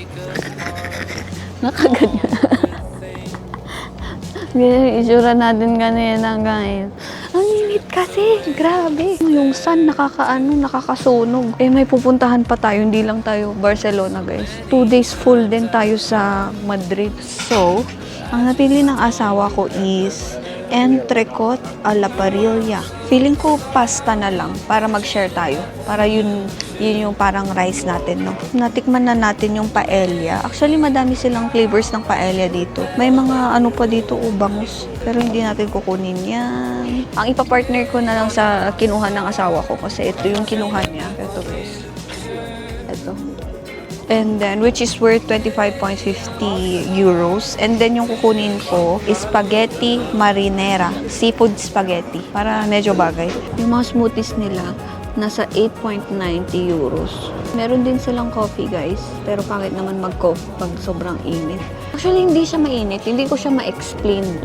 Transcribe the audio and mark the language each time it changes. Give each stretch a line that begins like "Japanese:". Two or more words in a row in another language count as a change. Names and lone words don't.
Filipino: Ganyan yung itsura natin kanina, guys. Ang init kasi. Grabe. Yung sun, nakakasunog. Eh, may pupuntahan pa tayo. Hindi lang tayo Barcelona, guys. 2 days full din tayo sa Madrid. So, ang napili ng asawa ko is
Spanish: entrecot a la parrilla.
Filipino: Feeling ko pasta na lang para mag-share tayo. Para yun yung parang rice natin, no? Natikman na natin yung paella. Actually, madami silang flavors ng paella dito. May mga ano pa dito, bangus. Pero hindi natin kukunin yan. Ang ipapartner ko na lang sa kinuha ng asawa ko kasi ito yung kinuha niya. Ito, guys. Ito.
English: And then, which is worth 25.50 euros. And then,
Filipino: yung kukunin ko is spaghetti marinara.
English: Seafood spaghetti.
Filipino: Para medyo bagay. Yung mga smoothies nila, nasa 8.90 euros. Meron din silang coffee, guys. Pero pangit naman mag-coffee pag sobrang init. Actually, hindi siya mainit. Hindi ko siya ma-explain.